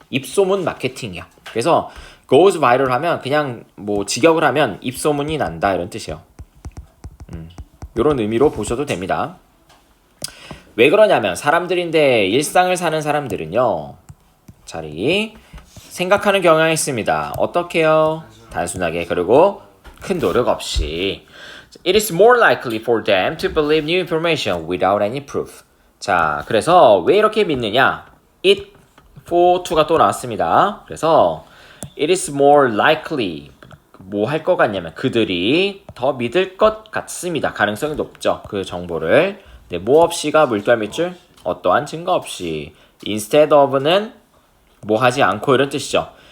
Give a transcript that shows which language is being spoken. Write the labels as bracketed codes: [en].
[ko] 입소문 마케팅이야. 그래서 goes viral 하면 그냥 뭐 직역을 하면 입소문이 난다 이런 뜻이에요. 이런 의미로 보셔도 됩니다. 왜 그러냐면 사람들인데 일상을 사는 사람들은요. 자리 생각하는 경향이 있습니다. 어떻게요? 단순하게 그리고 큰 노력 없이 [en] It is more likely for them to believe new information without any proof. [ko] 자, 그래서 왜 이렇게 믿느냐? It for to가 또 나왔습니다. 그래서 It is more likely 뭐 할 것 같냐면 그들이 더 믿을 것 같습니다. 가능성이 높죠. 그 정보를. 네, 뭐 없이가 물결 밑줄 어떠한 증거 없이 instead of는 뭐 하지 않고 이런 뜻이죠.